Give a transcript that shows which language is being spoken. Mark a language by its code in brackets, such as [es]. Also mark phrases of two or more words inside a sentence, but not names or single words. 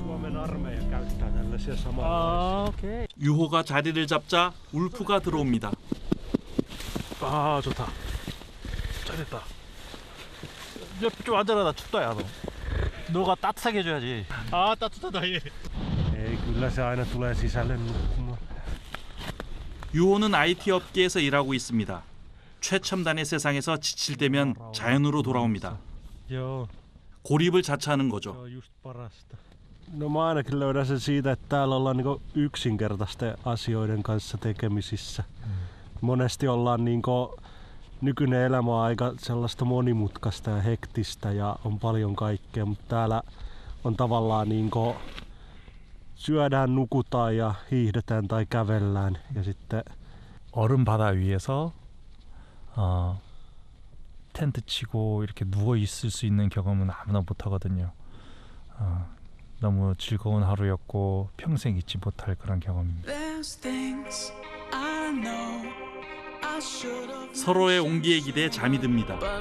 [ko] 유호가 자리를 잡자 울프가 들어옵니다. 아 좋다. 잘했다. 옆에 좀 앉아라. 나 춥다 야 너. 너가 따뜻하게 해줘야지. 아 따뜻하다 얘. [fi] 에이 kyllä se aina tulee sisälle nukkumaan. [ko] 유호는 IT 업계에서 일하고 있습니다. 최첨단의 세상에서 지칠 때면 자연으로 돌아옵니다. 고립을 자처하는 거죠. [fi] No mä ainakin löydän sen siitä, että täällä ollaan niinku yksinkertaisten asioiden kanssa tekemisissä. Monesti ollaan niinku, nykyinen elämä on aika sellaista monimutkaista ja hektistä ja on paljon kaikkea, mutta täällä on tavallaan niinku syödään, nukutaan ja hiihdetään tai kävellään ja sitten [ko] 얼음 바다 위에서 텐트 치고 이렇게 누워 있을 수 있는 경험은 아무나 못 하거든요. 너무 즐거운 하루였고 평생 잊지 못할 그런 경험입니다. 서로의 온기에 기대해 잠이 듭니다.